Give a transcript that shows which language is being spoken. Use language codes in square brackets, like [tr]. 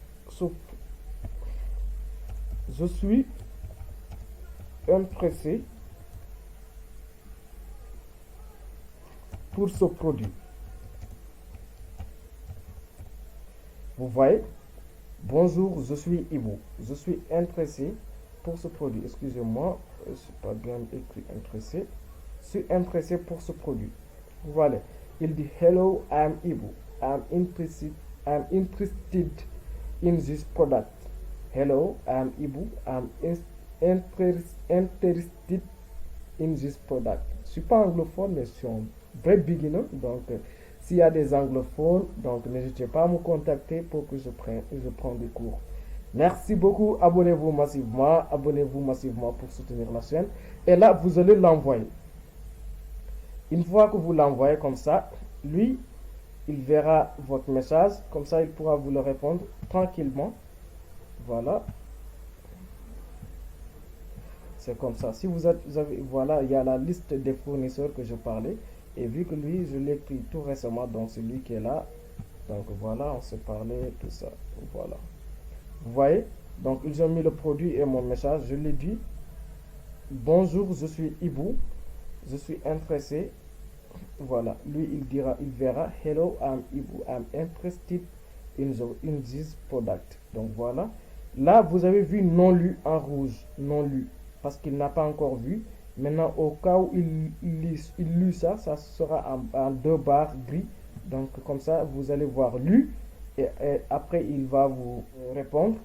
[fr] So, je suis intéressé pour ce produit. Vous voyez, bonjour, je suis Ibu. Je suis intéressé pour ce produit. Excusez-moi, je ne suis pas bien écrit intéressé. Je suis intéressé pour ce produit. Voilà. Il dit [en] hello, I am Ibu. I'm interested in this product. Hello, I am Ibu. I'm interested in this product. [fr] Je ne suis pas anglophone, mais je suis un vrai beginner. Donc, s'il y a des anglophones, donc n'hésitez pas à me contacter pour que je prenne des cours. Merci beaucoup. Abonnez-vous massivement pour soutenir la chaîne. Et là, vous allez l'envoyer. Une fois que vous l'envoyez comme ça, lui, il verra votre message. Comme ça, il pourra vous le répondre tranquillement. Voilà. C'est comme ça. Si vous avez, voilà, il y a la liste des fournisseurs que je parlais. Et vu que lui, je l'ai pris tout récemment, donc c'est lui qui est là. Donc voilà, on s'est parlé, tout ça. Voilà. Vous voyez? Donc ils ont mis le produit et mon message. Je lui dis, bonjour, je suis Ibu. Je suis intéressé. Voilà. Lui, il verra, [en] hello, I'm Ibu. I'm interested in this product. [fr] Donc voilà. Là, vous avez vu non lu en rouge. Non lu. Parce qu'il n'a pas encore vu. Maintenant, au cas où il lit ça, ça sera en 2 barres gris. Donc, comme ça, vous allez voir lu. Et après, il va vous répondre.